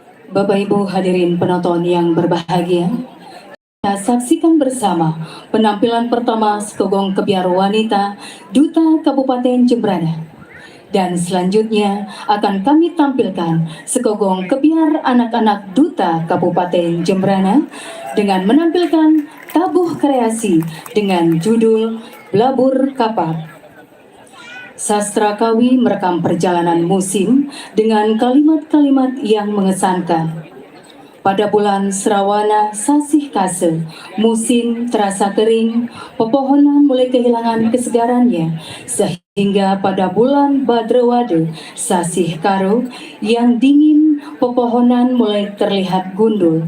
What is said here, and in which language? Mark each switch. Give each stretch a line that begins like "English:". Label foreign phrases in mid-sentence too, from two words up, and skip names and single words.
Indonesian: Bapak Ibu hadirin penonton yang berbahagia, kita saksikan bersama penampilan pertama Sekogong Kebiar Wanita Duta Kabupaten Jembrana. Dan selanjutnya akan kami tampilkan Sekogong Kebiar Anak-anak Duta Kabupaten Jembrana dengan menampilkan tabuh kreasi dengan judul Blabur Kapat. Sastra Kawi merekam perjalanan musim dengan kalimat-kalimat yang mengesankan. Pada bulan Srawana Sasih Kase, musim terasa kering, pepohonan mulai kehilangan kesegarannya, sehingga pada bulan Badrawade Sasih Karo yang dingin, pepohonan mulai terlihat gundul.